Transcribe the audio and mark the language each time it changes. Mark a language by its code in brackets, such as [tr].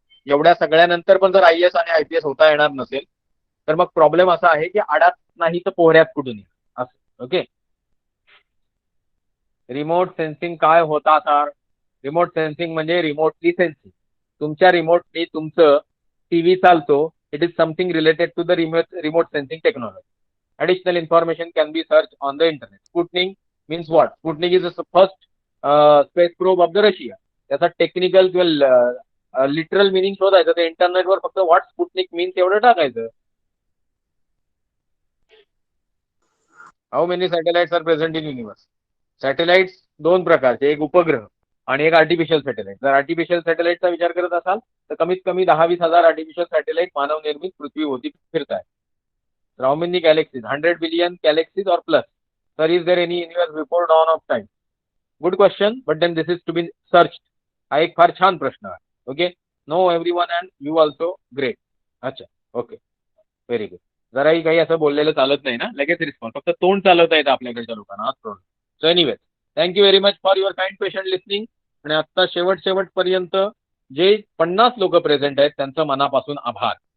[mr] एवढ्या सगळ्यानंतर पण जर IAS आणि IPS होता येणार नसेल तर मग प्रॉब्लेम असा आहे की आडात नाही तर पोहऱ्यात कुठून असं. ओके, रिमोट सेन्सिंग काय होता सर? रिमोट सेन्सिंग म्हणजे रिमोटली सेन्सिंग. तुमच्या रिमोटली तुमचं टीव्ही चालतो. [en] It is something related to the remote sensing technology. Additional information can be searched on the internet. Sputnik means what? Sputnik is the first space probe of the Russia. [mr] त्याचा technical किंवा literal meaning शोधायचं, ते इंटरनेटवर फक्त [en] what Sputnik means [mr] एवढं टाकायचं. [en] How many satellites are present in universe? [mr] Satellites 2 प्रकारचे, एक उपग्रह आणि एक आर्टिफिशियल सॅटेलाइट. जर आर्टिफिशियल सॅटेलाइटचा विचार करत असाल तर कमीत कमी 10-20 हजार आर्टिफिशियल सॅटेलाइट मानवनिर्मित पृथ्वीभोवती फिरत आहेत. [en] How many galaxies? 100 billion galaxies or plus. Sir, is there any universe before dawn of time? Good question, but then this is to be searched. [mr] हा एक फार छान प्रश्न आहे. [en] Okay, no everyone and you also great. अच्छा, okay, very good. [mr] जराही काही असं बोललेलं चालत नाही ना, लगेच रिस्पॉन्स. फक्त तोंड चालवता येतं आपल्याकडच्या लोकांना. [en] So anyways, thank you very much for your kind patient listening. [mr] आणि आता शेवटपर्यंत जे 50 लोक प्रेझेंट आहेत त्यांचं मनापासून आभार.